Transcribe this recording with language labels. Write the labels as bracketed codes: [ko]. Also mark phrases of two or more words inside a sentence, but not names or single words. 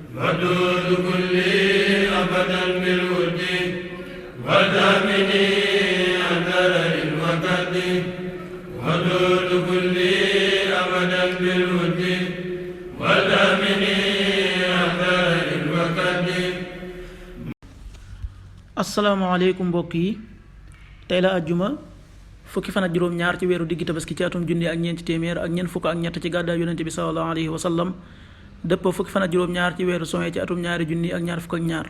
[ar] ودود كلي أبدا بالود ودامني أثر الوقت ودود كلي أبدا بالود ودامني أثر الوقت. [wo] asalaamaaleykum mbokk yi, tey la àjjuma fukki fan ak juróom-ñaar ci weeru diggi tabaski ci atum junni ak ñeenti téeméer ak ñeent fukk ak ñett ci gàddaay yonente bi [ar] صلى الله عليه وسلم [wo] dëpp fukki fan ak juróom-ñaar ci weeru sowe ci atum ñaari junni ak ñaar fukk ak ñaar.